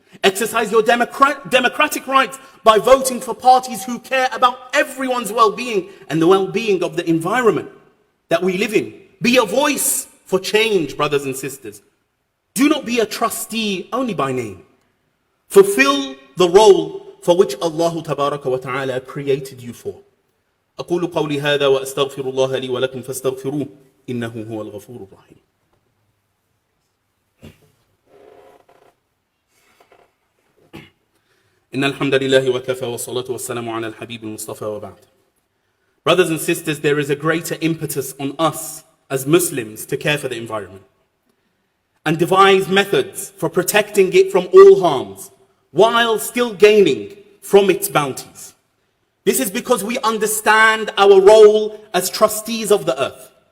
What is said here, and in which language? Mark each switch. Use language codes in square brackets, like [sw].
[en] Exercise your democratic rights by voting for parties who care about everyone's well-being and the well-being of the environment that we live in. Be a voice for change, brothers and sisters. Do not be a trustee only by name. Fulfill the role for which Allah Tabaraka wa Ta'ala created you for. [ar] أقول قولي هذا وأستغفر الله لي ولكم فاستغفروه إنه هو الغفور الرحيم. إن الحمد لله وكفى والصلاة والسلام على الحبيب المصطفى وبعد. [en] Brothers and sisters, there is a greater impetus on us as Muslims to care for the environment and devise methods for protecting it from all harms while still gaining from its bounties. This is because we understand our role as trustees of the earth.